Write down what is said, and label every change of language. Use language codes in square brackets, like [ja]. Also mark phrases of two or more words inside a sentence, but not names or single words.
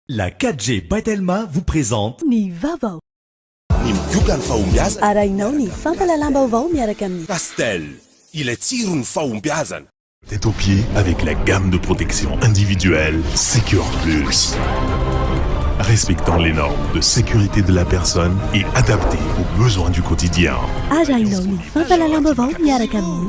[fr] La 4G By vous présente [mg] Ny Vaovao. Ny miokany fahombiazana. Arahinao ny fampalalam-baovao miaraka amin'ny Castel, ilay tsirony fahombiazana. [fr] Tête aux pieds avec la gamme de protection individuelle Secure Plus. Respectant les normes de sécurité de la personne et adapté aux besoins du quotidien. [mg] Arahinao ny fampalalam-baovao miaraka amin'ny